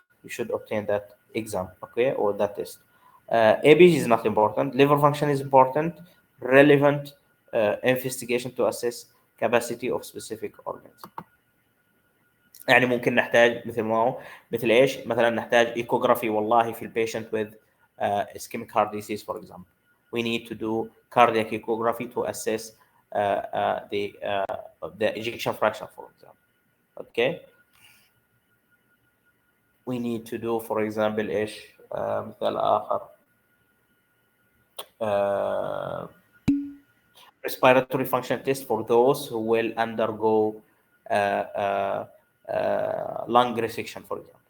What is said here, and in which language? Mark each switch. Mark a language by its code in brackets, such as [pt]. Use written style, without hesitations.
[en] You should obtain that exam, okay, or that test. ABG is not important. Liver function is important. Relevant investigation to assess capacity of specific organs. [ar] يعني ممكن نحتاج مثل ما هو مثل ايش مثلا نحتاج ايكوغرافي والله في البيشنت [en] with ischemic heart disease for example. We need to do cardiac echography to assess the ejection fraction for example. Okay, we need to do for example [ar] ايش مثال اخر [en] uh, respiratory function test for those who will undergo uh, uh, lung resection, for example.